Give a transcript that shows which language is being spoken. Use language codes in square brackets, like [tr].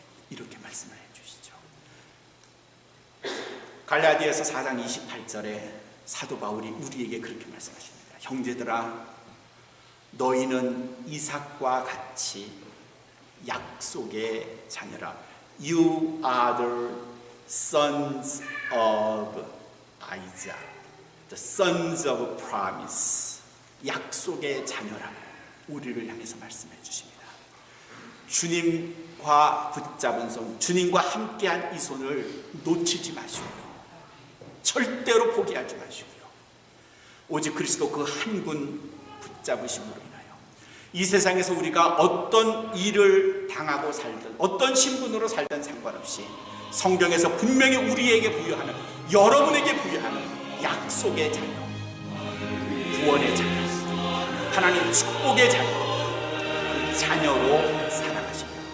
[ko] 이렇게 말씀을 해주시죠. 갈라디아서 4장 28절에 사도 바울이 우리에게 그렇게 말씀하십니다. 형제들아, 너희는 이삭과 같이 약속의 자녀라. [en] You are the sons of Isaac, the sons of promise. [ko] 약속의 자녀라고 우리를 향해서 말씀해 주십니다. 주님과 붙잡은 손, 주님과 함께한 이 손을 놓치지 마시고요. 절대로 포기하지 마시고요. 오직 그리스도 그 한 분 붙잡으심으로 인하여 이 세상에서 우리가 어떤 일을 당하고 살든 어떤 신분으로 살든 상관없이 성경에서 분명히 우리에게 부여하는, 여러분에게 부여하는 약속의 자녀, 구원의 자녀, 하나님 축복의 자녀, 자녀로 살아가십니다.